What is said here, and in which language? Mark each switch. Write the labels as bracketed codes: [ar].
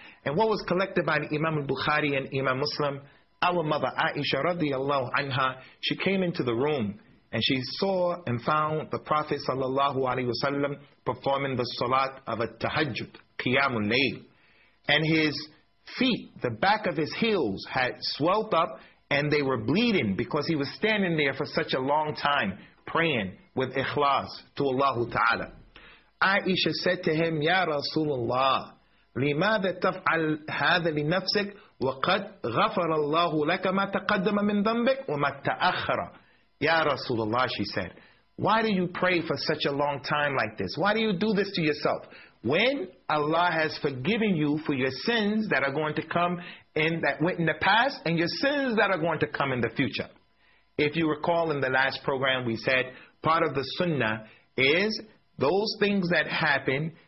[en] And what was collected by Imam al-Bukhari and Imam Muslim, our mother Aisha radiallahu anha, she came into the room and she saw and found the Prophet sallallahu alayhi wa sallam performing the salat of at-tahajjud, qiyamul layl. And his feet, the back of his heels had swelled up and they were bleeding because he was standing there for such a long time praying with ikhlas to Allah Ta'ala. Aisha said to him, [ar] Ya Rasulullah, لِمَاذَ تَفْعَلْ هَذَا لِنَفْسِكَ وَقَدْ غَفَرَ اللَّهُ لَكَ مَا تَقَدَّمَ مِنْ ذَنْبِكَ وَمَا تَأَخَّرَ. [en] Ya Rasulullah, she said, why do you pray for such a long time like this? Why do you do this to yourself? When Allah has forgiven you for your sins that are going to come and that went in the past and your sins that are going to come in the future. If you recall in the last program, we said part of the sunnah is those things that happen